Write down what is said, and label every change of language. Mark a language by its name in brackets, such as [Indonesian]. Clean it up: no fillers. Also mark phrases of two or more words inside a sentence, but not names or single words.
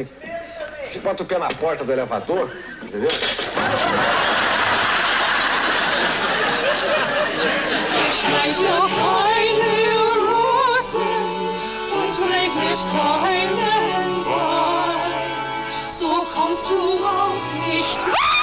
[Portuguese] Você bota o pé na porta do elevador, entendeu? [German] Schneit ja keine Rosen und regnet keinen Wein, so kommst du auch nicht weg.